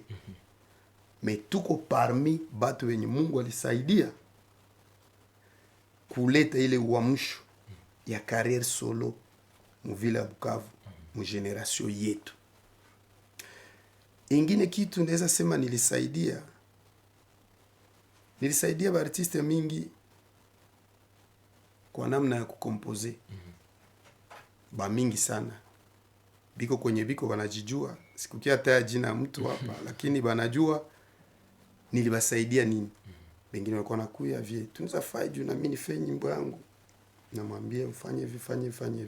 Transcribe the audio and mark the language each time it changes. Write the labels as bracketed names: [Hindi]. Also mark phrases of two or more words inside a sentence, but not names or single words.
[Swahili] Me tuko parmi batu wenye Mungu alisaidia kuleta ile uamsho ya [French] carrière solo [Swahili] mu vile ya Bukavu mu generation yetu. Ingine kitu ndeza sema nilisaidia ba artiste mingi kwa namna ya kukompoze. Ba mingi sana biko kwenye biko wanajijua, sikukia taya jina mtu hapa lakini banajua nilibasaidia nini. Bengine walikuwa nakuya vie tunaweza fanya juu na mimi nifanye nyimbo yangu, namwambia ufanye hivi fanye hivi.